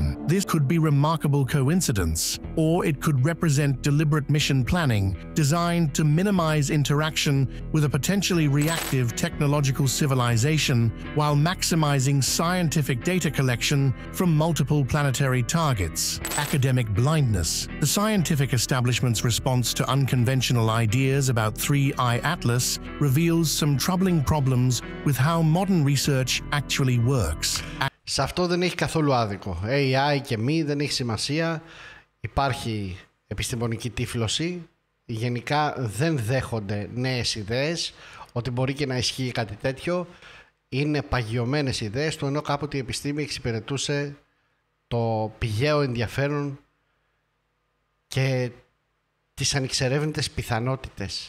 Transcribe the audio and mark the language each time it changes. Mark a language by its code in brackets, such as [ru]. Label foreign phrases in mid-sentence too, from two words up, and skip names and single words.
[en] This could be remarkable coincidence, or it could represent deliberate mission planning designed to minimize interaction with a potentially reactive technological civilization while maximizing scientific data collection from multiple planetary targets. Academic blindness. The scientific establishment's response to unconventional ideas about 3I Atlas reveals some troubling problems with how modern research actually works. [el] Σε αυτό δεν έχει καθόλου άδικο. AI και μη δεν έχει σημασία. Υπάρχει επιστημονική τύφλωση. Γενικά δεν δέχονται νέες ιδέες. Ότι μπορεί και να ισχύει κάτι τέτοιο. Είναι παγιωμένες ιδέες του, ενώ κάποτε η επιστήμη εξυπηρετούσε το πηγαίο ενδιαφέρον και τις ανεξερεύνητες πιθανότητες.